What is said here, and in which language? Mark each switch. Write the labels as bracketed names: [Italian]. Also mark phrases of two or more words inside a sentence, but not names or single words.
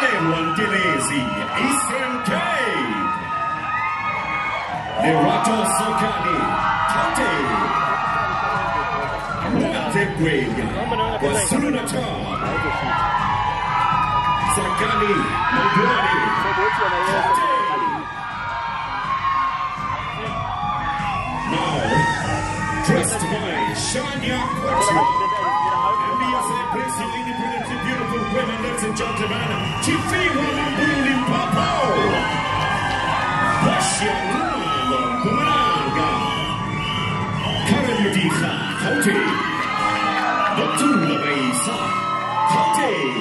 [English] Eastern Cape. Lerato Sokani, Tate. Lwandle Ngwenya, KwaZulu-Natal. Sakani, Mogale, Tate. Now, dressed by Shania Quattro. Independently beautiful women, ladies and gentlemen, Refilwe Mohale, Waya-Waya, Pumalanga, Karayudika, Hote, Dabula Reisa, Hote.